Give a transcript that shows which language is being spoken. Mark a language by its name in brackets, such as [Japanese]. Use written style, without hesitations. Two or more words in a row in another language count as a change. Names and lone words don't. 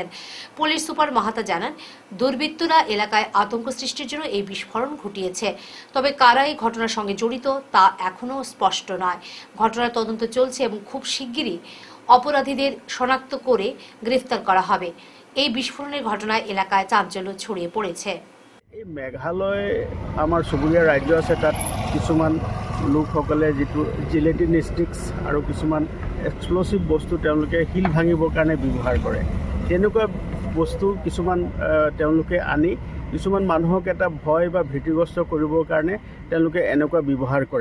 [Bangla] পুলিশ সুপার মাহাতা জানান, দুর্বৃত্তরা এলাকায় আতঙ্ক সৃষ্টির জন্য এই বিস্ফোরণ ঘটিয়েছে। তবে কারা এই ঘটনার সঙ্গে জড়িত তা এখনও স্পষ্ট নয়। ঘটনার তদন্ত চলছে এবং খুব শিগগিরই অপরাধীদের শনাক্ত করে গ্রেফতার করা হবে। এই বিস্ফোরণের ঘটনায় এলাকায় চাঞ্চল্য ছড়িয়ে পড়েছে। [Assamese] এই মেঘালয় আমাৰ চুবুৰীয়া ৰাজ্য আছে, তাত কিছুমান লোকসকলে যিটো [English] gelatin sticks [Assamese] আৰু কিছুমান এক্সপ্ল'চিভ বস্তু তেওঁলোকে শিল ভাঙিবৰ কাৰণে ব্যৱহাৰ কৰে। তেনেকুৱা বস্তু কিছুমান তেওঁলোকে আনি কিছুমান মানুহক এটা ভয় বা ভীতিগ্ৰস্ত কৰিবৰ কাৰণে তেওঁলোকে এনেকুৱা ব্যৱহাৰ কৰে।